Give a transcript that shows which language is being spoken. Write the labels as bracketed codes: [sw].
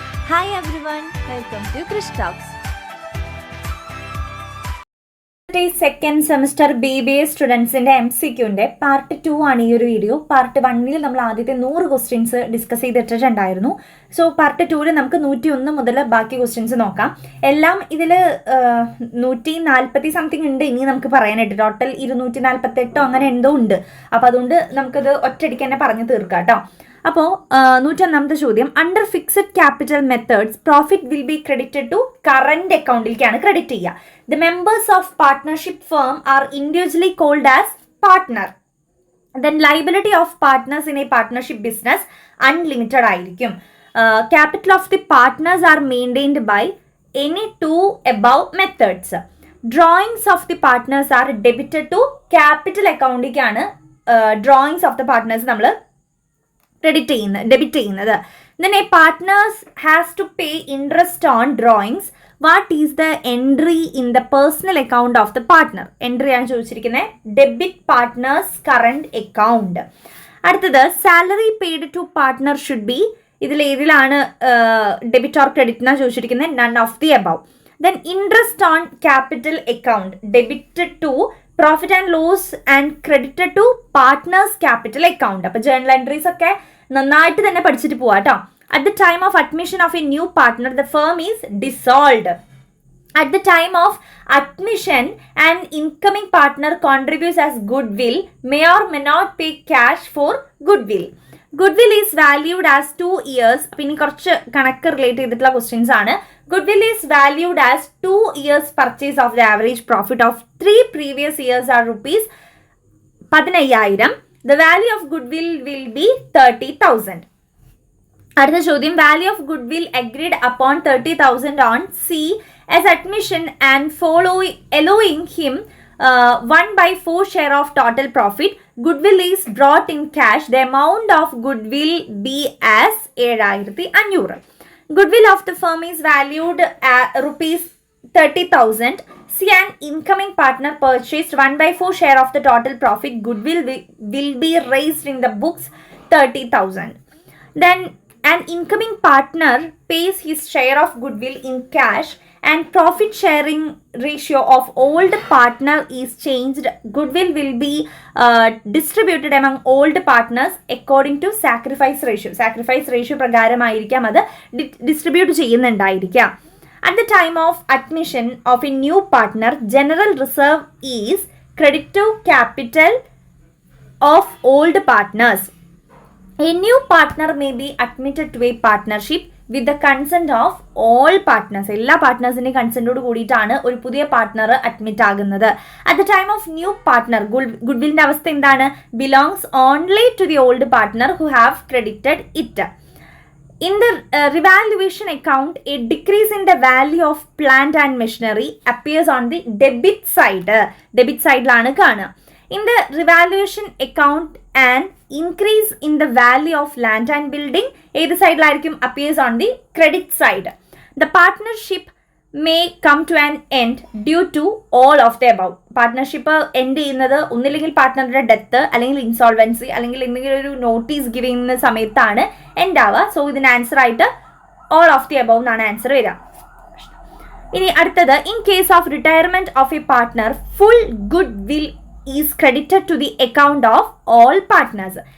[en] Hi everyone, welcome to Krish Talks. [ml] Second semester BBA സ്റ്റുഡൻസിന്റെ MCQന്റെ part 2 ആണ് ഈ ഒരു video. Part 1 നമ്മൾ ആദ്യത്തെ 100 ക്വസ്റ്റ്യൻസ് ഡിസ്കസ് ചെയ്തിട്ടുണ്ടായിരുന്നു. സോ പാർട്ട് 2 നമുക്ക് 101 മുതൽ ബാക്കി ക്വസ്റ്റ്യൻസ് നോക്കാം. എല്ലാം ഇതിൽ 140 സംതിങ് ഉണ്ട് ഇനി നമുക്ക് പറയാനായിട്ട്. ടോട്ടൽ 248 അങ്ങനെ എന്തോ ഉണ്ട്. അപ്പോൾ അതുകൊണ്ട് നമുക്കത് ഒറ്റയടിക്ക് തന്നെ പറഞ്ഞു തീർക്കാം കേട്ടോ. അപ്പോൾ 101ാമത്തെ ചോദ്യം, [en] under fixed capital methods profit will be credited to current [ml] അക്കൗണ്ടിലേക്കാണ് credit ചെയ്യുക. [en] The members of partnership firm are individually called as partner. Then liability of partners in a partnership business unlimited ആയിരിക്കും. Capital of the partners are maintained by any two above methods. Drawings of the partners are debited to capital [ml] അക്കൗണ്ടിലേക്കാണ് [en] drawings of the partners [ml] നമ്മൾ debit ചെയ്യുന്നത്. [en] Then a partners has to pay interest on drawings. What is the entry in the personal account of the partner? Entry [ml] ആണ് ചോദിച്ചിരിക്കുന്നത് [en] Debit partners current account. അടുത്തത് salary paid to partner should be, [ml] ഇതിലാണ് debit or credit എന്നാണ് ചോദിച്ചിരിക്കുന്നത്. [en] None of the above. Then interest on capital account debited to profit and loss and credited to partners capital account. [ml] അപ്പോൾ journal entries ഒക്കെ നന്നായിട്ട് തന്നെ പഠിച്ചിട്ട് പോവാം കേട്ടോ. [en] At the time of admission of a new partner the firm is dissolved. At the time of admission, an incoming partner contributes as goodwill, may or may not pay cash for goodwill. Goodwill is valued as 2 years. [ml] പിന്നെ കുറച്ച് കണക്ക് relate ചെയ്തിട്ടുള്ള questions ആണ്. [en] Goodwill is valued as 2 years purchase of the average profit of 3 previous years are rupees 15,000. The value of goodwill will be 30,000. [ml] അടുത്ത ചോദ്യം, [en] Value of goodwill agreed upon 30,000 on C as admission and allowing him 1/4 share of total profit. Goodwill is brought in cash. The amount of goodwill be as 7,500. Goodwill of the firm is valued at rupees 30,000. See, an incoming partner purchased 1/4 share of the total profit. Goodwill will be raised in the books 30,000. Then an incoming partner pays his share of goodwill in cash and profit sharing ratio of old partner is changed. Goodwill will be distributed among old partners according to sacrifice ratio. [ml] Sacrifice ratio പ്രകാരമായിരിക്കാം അത് distribute ചെയ്യുന്നുണ്ടായിരിക്കാം. [en] At the time of admission of a new partner, general reserve is credit to capital of old partners. A new partner may be admitted to a partnership with the consent of all partners. [ml] എല്ലാ പാർട്ട്നേഴ്സിന്റെ കൺസെന്റോട് കൂടിയിട്ടാണ് ഒരു പുതിയ partner admit ആകുന്നത്. [en] At the time of new partner, ഗുഡ്വില്ലിന്റെ അവസ്ഥ എന്താണ്? Belongs only to the old partner who have credited it. In the revaluation account, a decrease in the value of plant and machinery appears on the debit side. Debit side [ml] ലാണ് കാണുക. [en] In the revaluation account, an increase in the value of land and building [ml] ഏത് സൈഡിലായിരിക്കും? [en] appears on the credit side. The partnership may come to an end due to all of the above. [ml] Partnership end ചെയ്യുന്നത് ഒന്നില്ലെങ്കിൽ പാർട്ട്ണറുടെ death, അല്ലെങ്കിൽ insolvency, അല്ലെങ്കിൽ എന്തെങ്കിലും ഒരു notice give ചെയ്യുന്ന സമയത്താണ് end ആവുക. സോ ഇതിന് ആൻസർ ആയിട്ട് [en] all of the above [ml] എന്നാണ് ആൻസർ വരിക. ഇനി അടുത്തത്, [en] In case of retirement of a partner full goodwill is credited to the account of all partners.